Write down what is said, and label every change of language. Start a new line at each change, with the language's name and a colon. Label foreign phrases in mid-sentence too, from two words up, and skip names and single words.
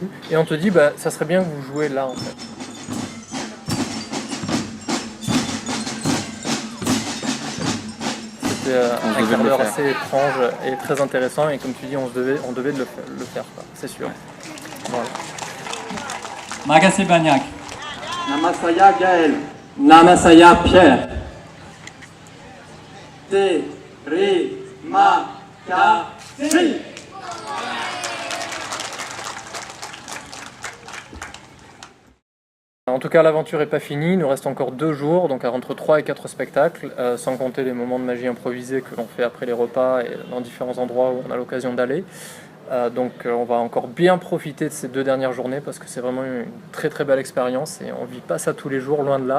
French: Et on te dit bah ça serait bien que vous jouiez là en fait. Un quart d'heure assez étrange et très intéressant, et comme tu dis on devait le faire, c'est sûr. Voilà.
Indonesian: Makasih banyak. Nama saya Gael. Nama saya Pierre. Terima kasih.
French: En tout cas, l'aventure n'est pas finie, il nous reste encore 2 jours, donc entre 3 et 4 spectacles, sans compter les moments de magie improvisés que l'on fait après les repas et dans différents endroits où on a l'occasion d'aller. Donc on va encore bien profiter de ces 2 dernières journées parce que c'est vraiment une très très belle expérience et on ne vit pas ça tous les jours, loin de là.